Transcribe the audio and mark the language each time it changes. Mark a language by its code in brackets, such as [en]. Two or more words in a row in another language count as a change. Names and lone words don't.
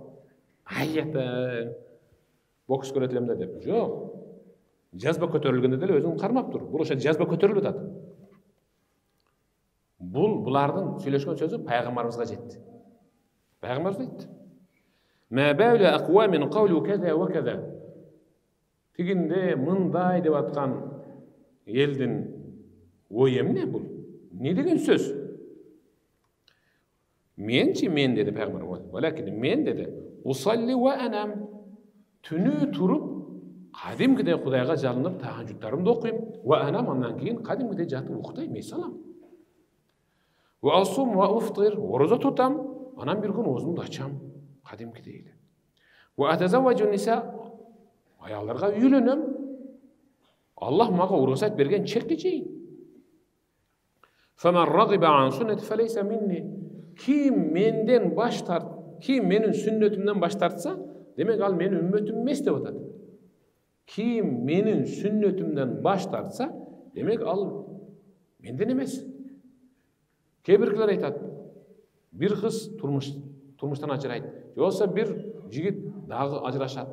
[ky] Айята бокс көрөт элем да деп. Жок. Жазба көтөрүлгөндө деле өзүң кармап тур. Бул ошо жазба көтөрүлүп атат. Булардын сүйлөшкөн сөзү пайгамбарыбызга жетти. Пайгамбарыбыз айтты. [ar] ما بال أقوام قالوا كذا وكذا. [ky] Тигинде мындай деп аткан элдин ой эмне бул? Не деген сөз? Мен деди пайгамбар. Валакин мен деди, [ar] أصلي وأنام. [ky] Түнү туруп, кадимкидей Кудайга жалынып тахажжуттарымды окуйм. [ar] وأنام, [ky] андан кийин кадимкидей жатып уктайм, эс алам. [ar] وأصوم وأفطر, [ky] ораза тутам, анан бир күн оозумду ачам, кадимкидей эле. [ar] وأتزوج النساء, [ky] аялдарга үйлөнөм. Аллах мага уруксат берген чекти жейм. [ar] فمن رغب عن سنتي فليس مني. [ky] Ким менден баш ким менин сүннөтүмдөн баш тартса, демек ал менин үммөтүм эмес деп атат. Ким менин сүннөтүмдөн баш тартса, демек ал менден эмес. Кээ биркилер айтат, бир кыз турмуштан ажырайт, же болбосо бир жигит дагы ажырашат.